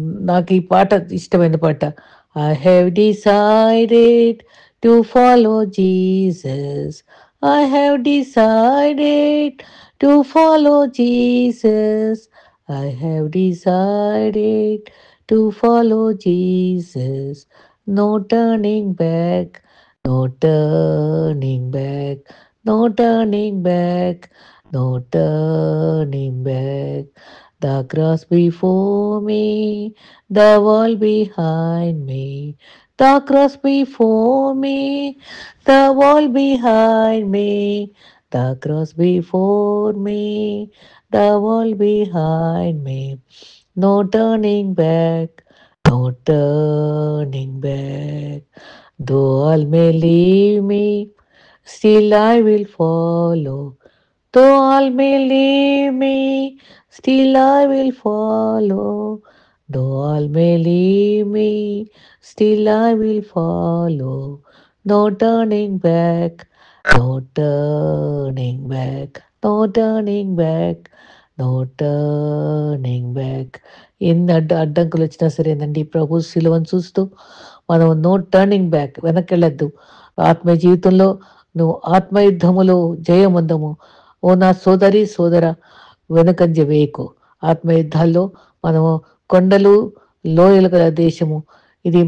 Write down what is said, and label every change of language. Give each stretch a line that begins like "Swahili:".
Telugu: నాకు ఈ పాట ఇష్టమైన పాట.
English: I have decided to follow Jesus, I have decided to follow Jesus, I have decided to follow Jesus, no turning back, no turning back, no turning back, no turning back. The cross before me, the world behind me. The cross before me, the world behind me. The cross before me, the world behind me. No turning back, no turning back. Though all may leave me, still I will follow. Though all may leave me, still I will follow. Though all may leave me, still I will follow. No turning back, no turning back, no turning back, no turning back.
Telugu: ఎన్ని అడ్డంకులు వచ్చినా సరేనండి, ప్రభు శిలువను చూస్తూ మనం
English: no turning back,
Telugu: వెనక్కి ఆత్మీయ జీవితంలో నువ్వు ఆత్మయుద్ధములో జయముందము. ఓ నా సోదరి సోదర, వెనుకంజ వేయకు. ఆత్మయుద్ధాల్లో మనము కొండలు లోయలు గల దేశము ఇది.